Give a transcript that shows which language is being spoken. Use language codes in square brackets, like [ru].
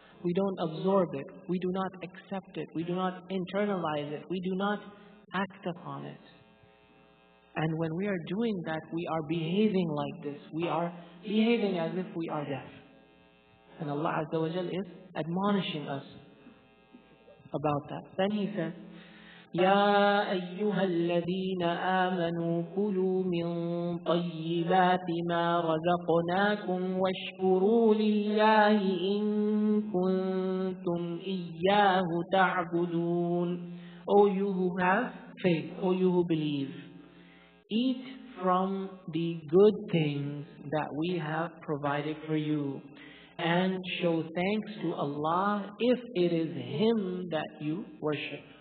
[en] We don't absorb it. We do not accept it. We do not internalize it. We do not act upon it. And when we are doing that, we are behaving like this. We are behaving as if we are deaf. And Allah Azza wa Jal is admonishing us about that. Then He says, [ar] يا أيها الذين آمنوا كلوا من طيبات ما رزقناكم واشكروا لله إن كنتم إياه تعبدون. [en] O you who have faith, O you who believe, eat from the good things that we have provided for you, and show thanks to Allah if it is Him that you worship.